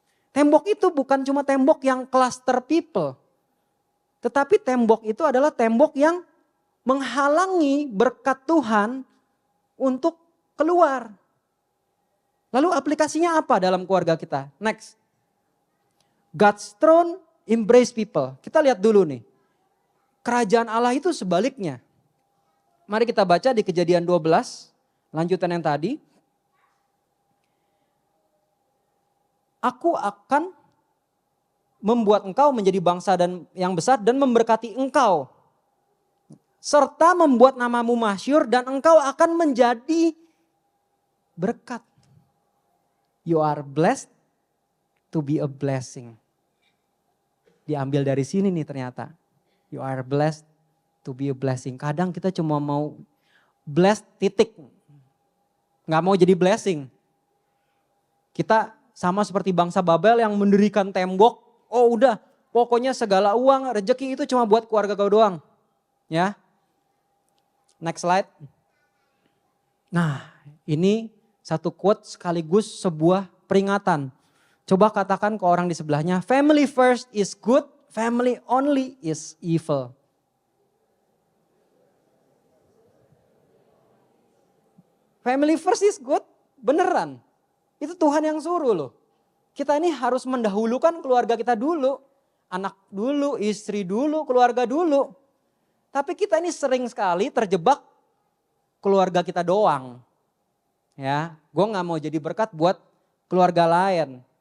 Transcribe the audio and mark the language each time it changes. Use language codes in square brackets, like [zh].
[id] Tembok itu bukan cuma tembok yang [en] cluster people. [id] Tetapi tembok itu adalah tembok yang menghalangi berkat Tuhan untuk keluar. Lalu aplikasinya apa dalam keluarga kita? [en] Next. God's throne embrace people. [id] Kita lihat dulu nih. Kerajaan Allah itu sebaliknya. Mari kita baca di Kejadian 12, lanjutan yang tadi. Aku akan membuat engkau menjadi bangsa yang besar dan memberkati engkau. Serta membuat namamu masyhur dan engkau akan menjadi berkat. [en] You are blessed to be a blessing. [id] Diambil dari sini nih ternyata. [en] You are blessed to be a blessing. [id] Kadang kita cuma mau blessed titik. Nggak mau jadi blessing. Kita sama seperti bangsa Babel yang mendirikan tembok. Oh udah, pokoknya segala uang, rezeki itu cuma buat keluarga kau doang. Ya. [en] Next slide. [id] Nah, ini satu quote sekaligus sebuah peringatan. Coba katakan ke orang di sebelahnya, [en] family first is good, family only is evil. Family first is good, [id] beneran. Itu Tuhan yang suruh loh. Kita ini harus mendahulukan keluarga kita dulu. Anak dulu, istri dulu, keluarga dulu. Tapi kita ini sering sekali terjebak keluarga kita doang. Ya, gue gak mau jadi berkat buat keluarga lain.